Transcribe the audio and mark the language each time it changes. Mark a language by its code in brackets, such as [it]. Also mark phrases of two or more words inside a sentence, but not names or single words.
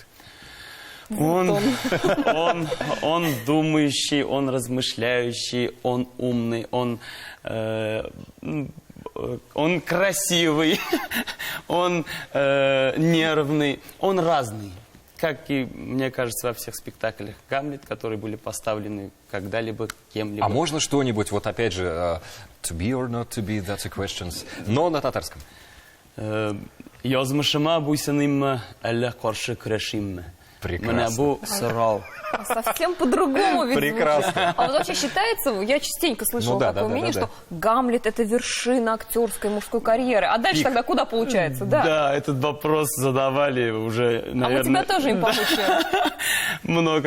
[ru] Он думающий, он размышляющий, он умный, он красивый, он нервный, он разный. Как и, мне кажется, во всех спектаклях Гамлет, которые были поставлены когда-либо кем-либо. А можно что-нибудь, вот опять же, [en] to be or not to be, that's a question, [ru] но на татарском? [tt] Язмышыма буйсыныммы, әллә каршы көрәшимме? [ru] Прекрасно. [tt] Менә бу сорау. [ru] Совсем по-другому ведь Прекрасно. звучит. А вот вообще считается, я частенько слышала Ну да, такое да, мнение, да, что Гамлет — это вершина актерской мужской карьеры. А дальше тогда куда получается? Да. Да, этот вопрос задавали уже, А наверное... мы тебя тоже им помучаем. Много.